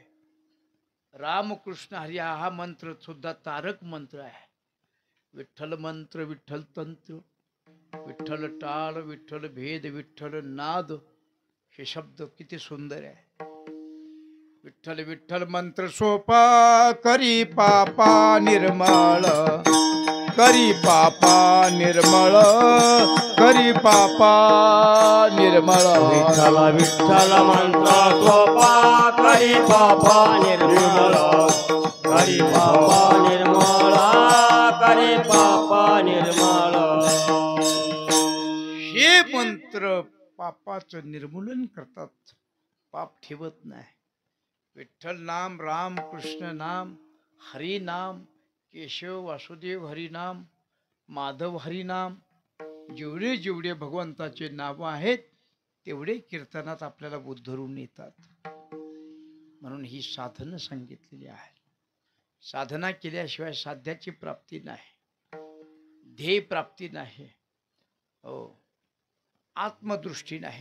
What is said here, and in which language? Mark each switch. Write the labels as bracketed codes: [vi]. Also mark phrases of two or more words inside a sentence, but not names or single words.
[mr] रामकृष्ण हरी हा मंत्र सुद्धा तारक मंत्र आहे. विठ्ठल मंत्र, विठ्ठल तंत्र, विठ्ठल टाळ, विठ्ठल भेद, विठ्ठल नाद, हे शब्द किती सुंदर आहे. विठ्ठल विठ्ठल मंत्र सोपा करी पापा निर्मळ, करी पापा निर्मळ, करी पापा निर्मळ. विठ्ठल विठ्ठल मंत्र सोपा करी पापा निर्मळ, करी पापा निर्मळ, करी पापा निर्मळ. हे मंत्र पापाचं निर्मूलन करतात, पाप ठेवत नाही. विठ्ठल नाम, राम कृष्ण नाम, हरी नाम, केशव वासुदेव हरी नाम, माधव हरी नाम, जेवढे जेवढे भगवंताचे नाव आहेत तेवढे कीर्तनात आपल्याला उद्धरून येतात. म्हणून ही साधनं सांगितलेली आहे. साधना केल्याशिवाय साध्याची प्राप्ती नाही, ध्येय प्राप्ती नाही, हो, आत्मदृष्टी नाही.